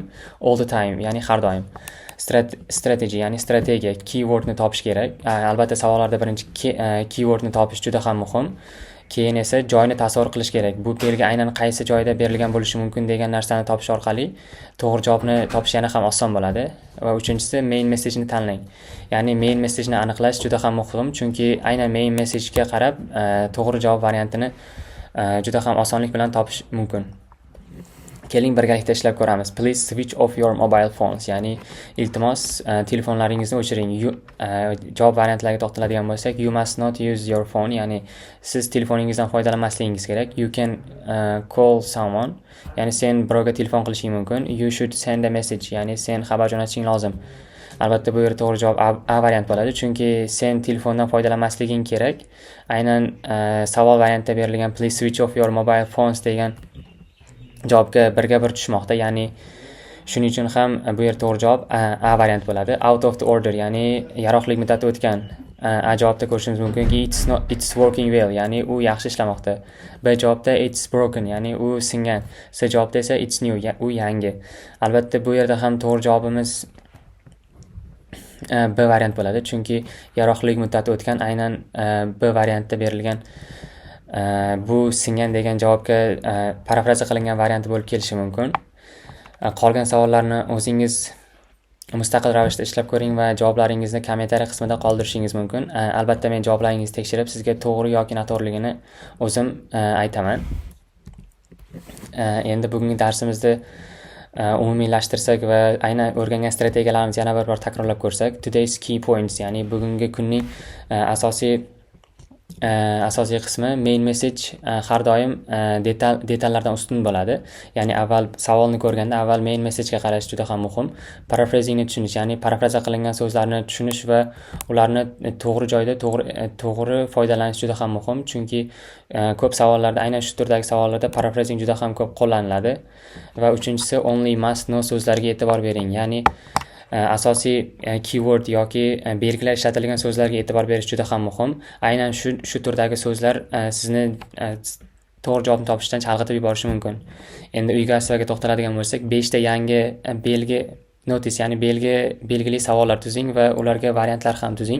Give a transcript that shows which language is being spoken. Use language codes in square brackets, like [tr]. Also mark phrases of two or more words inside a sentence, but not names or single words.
[en] All the time, [uz] ya'ni har doim. Strategy, ya'ni strategiya, keywordni topish kerak. Albatta savollarda birinchi keywordni topish juda ham muhim. Keyin esa joyni tasavvur qilish kerak. Bu belgi aynan qaysi joyda berilgan bo'lishi mumkin degan narsani topish orqali to'g'ri javobni topish yana ham oson bo'ladi. Va uchinchisi, [en] main message [uz] ni tanlang. Ya'ni [en] main message [uz] ni aniqlash juda ham muhim, chunki aynan [en] main message [uz] ga qarab to'g'ri javob variantini juda ham osonlik bilan topish mumkin. Keling birgalikda ishlab ko'ramiz. [en] Please switch off your mobile phones, [uz] ya'ni iltimos telefonlaringizni o'chiring. Javob variantlariga to'xtaladigan bo'lsak, [en] you must not use your phone, [uz] ya'ni siz telefoningizdan foydalanmasligingiz kerak. [en] You can call someone, [uz] ya'ni sen birovga telefon qilishing mumkin. [en] You should send a message, [uz] ya'ni sen xabar jo'natishing lozim. Albatta bu yerda to'g'ri javob A variant bo'ladi, chunki sen telefondan foydalanmasliging kerak. Aynan savol variantida berilgan [en] please switch off your mobile phones [uz] degan javobga birga bir tushmoqda, ya'ni shuning uchun ham bu yer to'g'ri javob A variant bo'ladi. [en] Out of the order, [uz] ya'ni yaroqlilik muddati o'tgan. A javobda ko'rishimiz mumkinki [en] it's working well, [uz] ya'ni u yaxshi ishlamoqda. B javobda [en] it's broken, [uz] ya'ni u singan. C javobda esa [en] it's new, [uz] u yangi. Albatta bu yerda ham to'g'ri javobimiz B variant bo'ladi, chunki yaroqlilik muddati o'tgan aynan B variantda berilgan bu singan degan javobga parafraza qilingan varianti bo'lib kelishi mumkin. Qolgan savollarni o'zingiz mustaqil ravishda ishlab ko'ring va javoblaringizni kommentariy qismida qoldirishingiz mumkin. Albatta men javoblaringizni tekshirib sizga to'g'ri yoki noto'g'riligini o'zim aytaman. Endi bugungi darsimizda umumiylashtirsak va aynan o'rgangan strategiyalarimizni yana bir bor takrorlab ko'rsak, [en] today's key points, [uz] ya'ni bugungi kunning asosiy qismi [en] main message [uz] har doim detallardan ustun bo'ladi. Ya'ni avval savolni ko'rganda avval [en] main messagega [uz] qarash juda ham muhim. Paraphrasingni tushunish, ya'ni parafraza qilingan so'zlarni tushunish va ularni to'g'ri joyda to'g'ri foydalanish juda ham muhim. Chunki ko'p savollarda, aynan shu turdagi savollarda paraphrasing juda ham ko'p qo'llaniladi. Va uchinchisi [en] only must know [uz] so'zlarga e'tibor bering. Ya'ni asosiy keyword yoki belgilar ishlatilgan so'zlarga e'tibor berish juda ham muhim. Aynan shu turdagi so'zlar sizni to'g'ri javobni topishdan chalg'itib yuborishi mumkin. Endi uyga asliga to'xtaladigan bo'lsak, 5 ta yangi notice, ya'ni belgili savollar tuzing va ularga variantlar ham tuzing.